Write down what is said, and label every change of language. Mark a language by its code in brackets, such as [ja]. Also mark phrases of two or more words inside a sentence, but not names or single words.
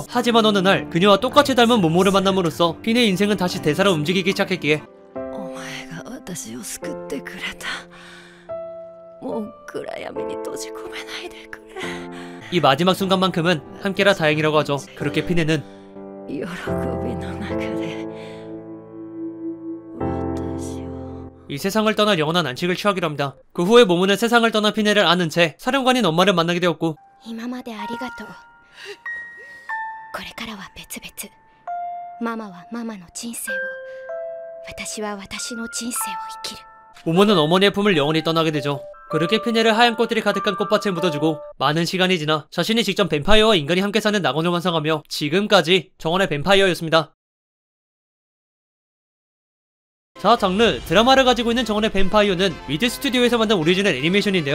[ko] 하지만 어느 날 그녀와 똑같이 닮은 모모를 만남으로써 피네의 인생은 다시 대사로 움직이기 시작했기에 [ja] お前が私を救ってくれたもう暗闇に閉じ込めないでくれ [ko] 이 마지막 순간만큼은 함께라 다행이라고 하죠. 그렇게 피네는 [ja] 喜びの中で私を [ko] 이 세상을 떠나 영원한 안식을 취하기로 합니다. 그 후에 모모는 세상을 떠난 피네를 아는 채 사령관인 엄마를 만나게 되었고 [ja] 今までありがとう。これからは別々。ママはママの人生を、私は私の人生を生きる。 [ko] 모모는 어머니의 품을 영원히 떠나게 되죠. 그렇게 피네를 하얀 꽃들이 가득한 꽃밭에 묻어주고 많은 시간이 지나 자신이 직접 뱀파이어와 인간이 함께 사는 낙원을 완성하며 지금까지 정원의 뱀파이어였습니다. 자, 장르 드라마를 가지고 있는 정원의 뱀파이어는 위드 스튜디오에서 만든 오리지널 애니메이션인데요.